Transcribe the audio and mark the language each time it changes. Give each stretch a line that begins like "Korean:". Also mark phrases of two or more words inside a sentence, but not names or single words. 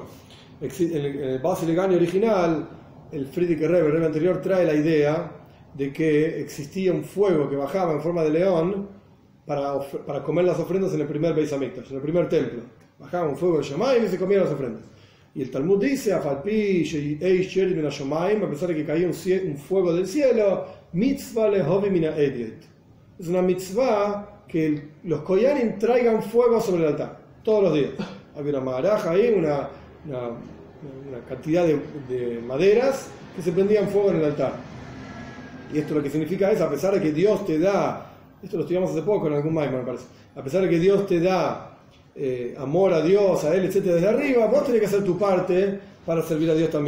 Spanish: En el Basil Legani original, el Friedrich Rebbe anterior, trae la idea de que existía un fuego que bajaba en forma de león para comer las ofrendas en el primer
Hebrew: בית המקדש,
Spanish: en el primer templo. Bajaba un fuego de Shamayim y se comían las ofrendas. Y el Talmud dice, a pesar de que caía un fuego del cielo,
Hebrew: מצוה להביא מן ההדיוט.
Spanish: Es una mitzvah que los koyanim traigan fuego sobre el altar, todos los días. Había una maraja ahí, una cantidad de maderas que se prendían fuego en el altar. Y esto lo que significa es, a pesar de que Dios te da, esto lo estudiamos hace poco en algún maimon, me parece, a pesar de que Dios te da amor a Dios, a Él, etcétera, desde arriba, vos tenés que hacer tu parte para servir a Dios también.